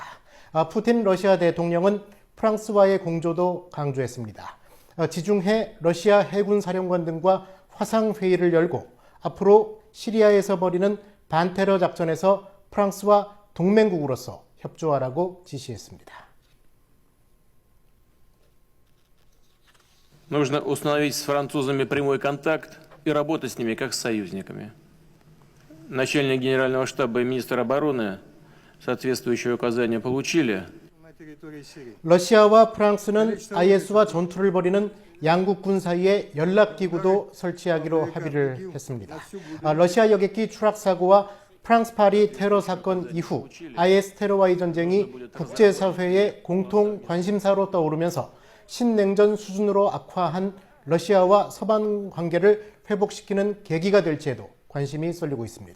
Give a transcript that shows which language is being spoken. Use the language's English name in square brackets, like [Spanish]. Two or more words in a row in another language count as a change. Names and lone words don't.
[Korean] 푸틴 러시아 대통령은 프랑스와의 공조도 강조했습니다. 지중해 러시아 해군 사령관 등과 화상회의를 열고 앞으로 시리아에서 벌이는 반테러 작전에서 프랑스와 동맹국으로서 협조하라고 지시했습니다. [Russian] Нужно установить с французами прямой контакт и работать с ними как с союзниками. Начальник генерального штаба и министр обороны соответствующие указания получили. [Korean] 러시아와 프랑스는 IS와 전투를 벌이는 양국군 사이에 연락기구도 설치하기로 합의를 했습니다. 러시아 여객기 추락 사고와 프랑스 파리 테러 사건 이후 IS 테러와의 전쟁이 국제사회의 공통 관심사로 떠오르면서 신냉전 수준으로 악화한 러시아와 서방 관계를 회복시키는 계기가 될지에도 관심이 쏠리고 있습니다.